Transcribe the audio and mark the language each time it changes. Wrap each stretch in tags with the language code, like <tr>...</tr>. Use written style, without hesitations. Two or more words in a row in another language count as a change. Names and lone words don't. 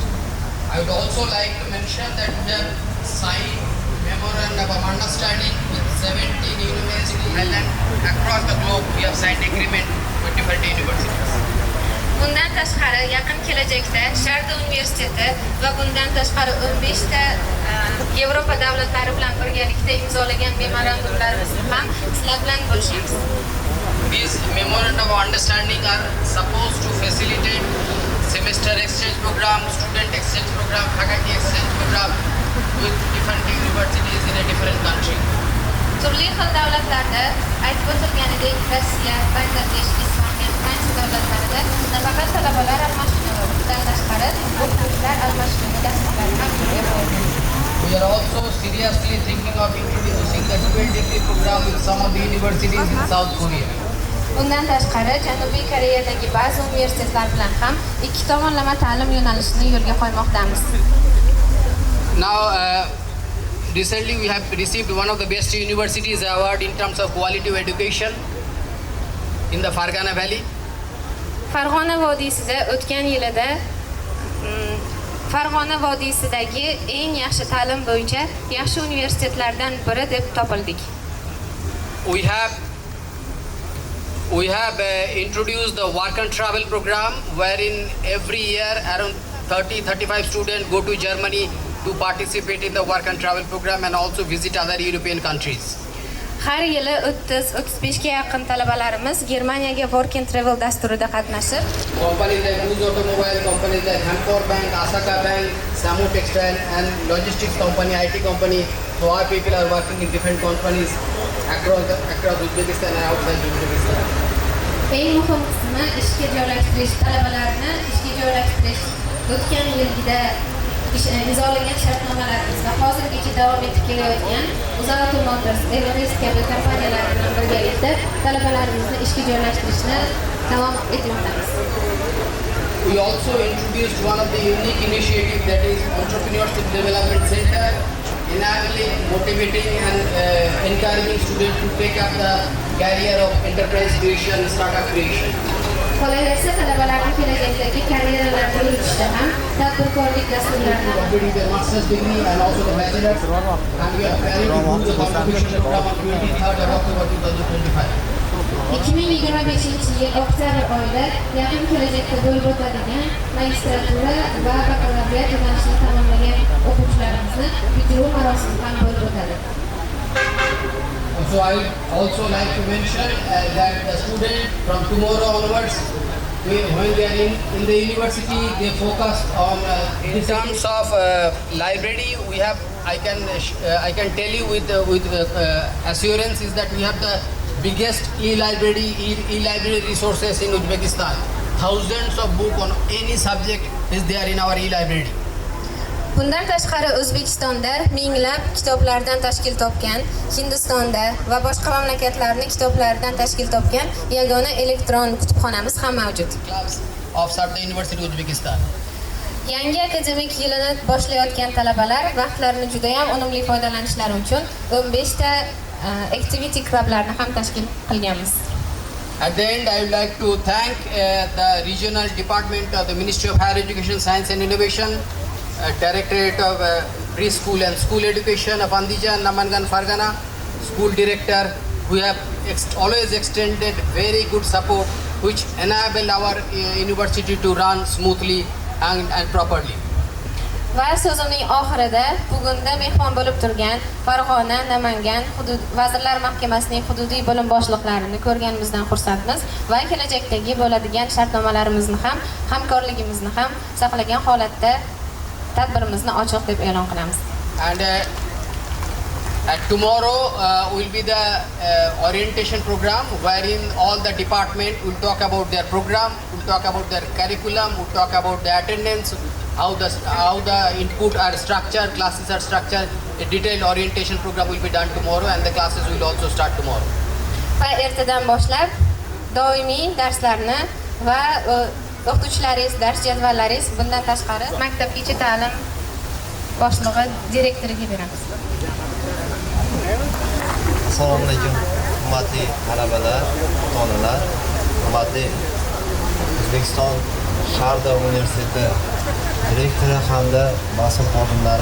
<en>I would also like to mention that we have signed memorandum of understanding with 17 universities and across the globe. We have signed agreement with different universities.</en> <uz>Bundan tashqari yaqin kelajakda Sharda universiteti va bundan tashqari 15 ta Yevropa davlatlari bilan birgalikda imzolagan memorandumlarimizni ham sizlar bilan bo'lishamiz.</uz> <en>These memorandum of understanding are supposed to facilitate semester exchange program, student exchange program, faculty exchange program with different universities in a different country.</en> <uz>Turli xil davlatlarda aytib o'tilganidek Rossiya, Bangladesh, Ispaniya, Fransiya davlatlarida nafaqat talabalar almashinuvi, bundan tashqari o'qituvchilar almashinuvi dasturlari ham yo'lga qo'yilgan.</uz> <en>We are also seriously thinking of introducing the dual degree program with some of the universities in South Korea.</en> <uz>Bundan tashqari Janubiy Koreyadagi ba'zi universitetlar bilan ham ikki tomonlama ta'lim yo'nalishini yo'lga qo'ymoqdamiz.</uz> <en>Now, recently we have received one of the best universities award in terms of quality of education in the Fargana Valley.</en> <uz>Farg'ona vodiysida o'tgan yilida Farg'ona vodiysidagi eng yaxshi ta'lim bo'yicha yaxshi universitetlardan biri deb topildik.</uz> <en>We have introduced the work and travel program, wherein every year around 30-35 students go to Germany to participate in the work and travel program and also visit other European countries.</en> <uz>Har yili 30-35 ga yaqin talabalarimiz Germaniyaga</uz> <en>work and travel</en> <uz>dasturida qatnashib,</uz> <en>Companies like Uz Automobile, companies like Hamcor Bank, Asaka Bank, Samu Textile, and logistics company, IT company, so our people are working in different companies across Uzbekistan and outside Uzbekistan.</en> <uz>eng muhim qismi ishga joylashtirish, talabalarni ishga joylashtirish. O'tgan yilgida imzolagan shartnomalarimiz va hozirgacha davom etib kelayotgan Uzauto Motors, Everest kabi kompaniyalar bilan birgalikda talabalarimizni ishga joylashtirishni davom etmoqdamiz.</uz> <en>We also introduced one of the unique initiatives, that is Entrepreneurship Development Center, enabling, motivating and encouraging students to take up the career of enterprise creation, startup creation.</en> <uz>Qolaversa talabalarning kelajakdagi karyeralarni yuritishda ham tadbirkorlik dasturlarini</uz> <en>Completing their master's degree and also the bachelor's, and we are planning to do the competition program on 23rd of October 2025.</en> <uz>2025 yil oktyabr oyida yaqin kelajakda bo'lib o'tadigan magistratura va bakalavriat yo'nalishini tamomlagan o'quvchilarimizni bitiruv marosimi ham bo'lib o'tadi.</uz> <en>So I would also like to mention that the student from tomorrow onwards, when they are in the university, they focus on in terms of library. We have I can tell you with assurance is that we have the biggest e-library resources in Uzbekistan. Thousands of books on any subject is there in our e-library.</en> <uz>Bundan tashqari O'zbekistonda minglab kitoblardan tashkil topgan, Hindistonda va boshqa mamlakatlarning kitoblaridan tashkil topgan yagona elektron kutubxonamiz ham mavjud.</uz> <en>Clubs of Sarda University Uzbekistan.</en> <uz>Yangi akademik yilini boshlayotgan talabalar vaqtlarini juda ham unumli foydalanishlari uchun 15 ta activity clublarni ham tashkil qilganmiz.</uz> <en>At the end, I would like to thank the regional department of the Ministry of Higher Education, Science and Innovation, Directorate of Preschool and School Education of Andijan, Namangan, Fargana, School Director, who have always extended very good support, which enable our university to run smoothly and properly.</en> <uz>Va so'zimning oxirida bugunda mehmon bo'lib turgan Farg'ona, Namangan Vazirlar Mahkamasining hududiy bo'lim boshliqlarini ko'rganimizdan xursandmiz va kelajakdagi bo'ladigan shartnomalarimizni ham, hamkorligimizni ham saqlagan holatda tadbirimizni ochiq deb e'lon qilamiz.</uz> <en>And tomorrow will be the orientation program wherein all the department will talk about their program, will talk about their curriculum, will talk about the attendance, how the input are structured, classes are structured. A detailed orientation program will be done tomorrow and the classes will also start tomorrow.</en> <uz>Va ertadan boshlab doimiy darslarni va o'qituvchilaringiz dars jadvallaringiz bundan tashqari maktabgacha ta'lim boshlig'i direktoriga beramiz. Assalomu alaykum, hurmatli talabalar, ota-onalar, hurmatli O'zbekiston Sharda Universiteti direktori hamda mas'ul xodimlari.</uz>